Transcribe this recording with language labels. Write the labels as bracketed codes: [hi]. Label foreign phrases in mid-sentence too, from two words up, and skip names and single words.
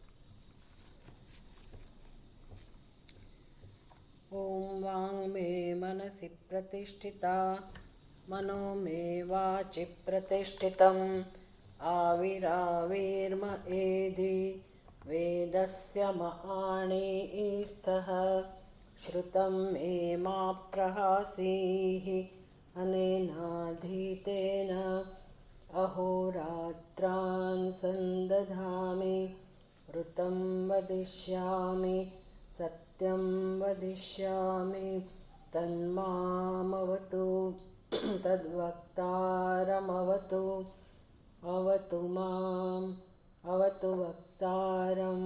[sa] ઓમ વાંગ મે મનસી પ્રતિષ્ઠિતા મનો મે વાચિ પ્રતિષ્ઠિતમ આવિરાવિર્મ એધિ વેદસ્ય મહાણીસ્થઃ શ્રુતમ મે મા પ્રહાસીઃ અનેનાધીતેન अहोरात्रान् सन्दधामि ऋतं वदिष्यामि सत्यं वदिष्यामि तन्मामवतु तद्वक्तारमवतु अवतु माम् अवतु वक्तारम्।